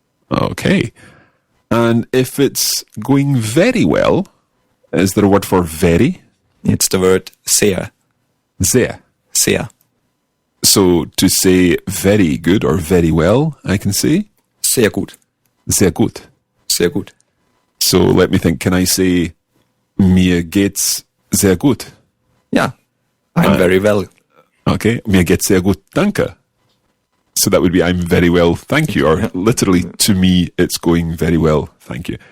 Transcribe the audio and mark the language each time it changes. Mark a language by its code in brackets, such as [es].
[en] Okay. And if it's going very well, is there a word for very? It's the word sehr. [de] Sehr. Sehr. [en] So to say very good or very well, I can say [de] Sehr gut. sehr gut. Sehr gut. So let me think, can I say mir geht's sehr gut? [en] Yeah. I'm very well. [de] Okay, mir geht's sehr gut, danke. [en] So that would be I'm very well, thank you. Or literally, to me, it's going very well, thank you.